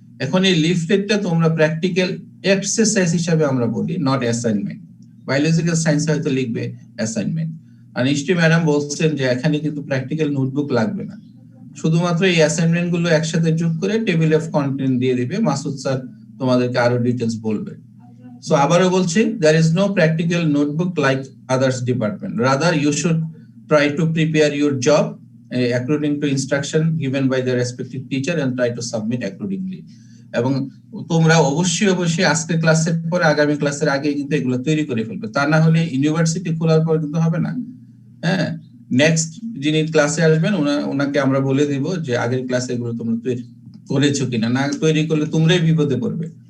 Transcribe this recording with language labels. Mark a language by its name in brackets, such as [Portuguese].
[Bangla] এখন এই লিফলেটটা তোমরা প্র্যাকটিক্যাল এক্সারসাইজ হিসাবে আমরা বলি, নট অ্যাসাইনমেন্ট। বায়োলজিক্যাল সায়েন্স হয়তো লিখবে অ্যাসাইনমেন্ট, আর নিশ্চয়ই ম্যাডাম বলছেন যে এখানে কিন্তু প্র্যাকটিক্যাল নোটবুক লাগবে না, শুধুমাত্র এই অ্যাসাইনমেন্ট গুলো একসাথে যোগ করে টেবিল অফ কন্টেন্ট দিয়ে দিবে, মাসুদ স্যার তোমাদেরকে আরো ডিটেলস বলবে। সো আবারও বলছি, [English] there is no practical notebook like others department, rather you should try to prepare your job according to instruction given by the respective teacher and try to submit accordingly. [Bangla] এবং তোমরা অবশ্যই আজকের ক্লাসের পরে আগামী ক্লাসের আগে কিন্তু এগুলো তৈরি করে ফেলবে, তা না হলে ইউনিভার্সিটি খোলার পর কিন্তু হবে না। হ্যাঁ, নেক্সট যিনি ক্লাসে আসবেন ওনাকে আমরা বলে দিব যে আগের ক্লাসে এগুলো তোমরা তৈরি করেছো কিনা, না তৈরি করলে তোমরাই বিপদে পড়বে।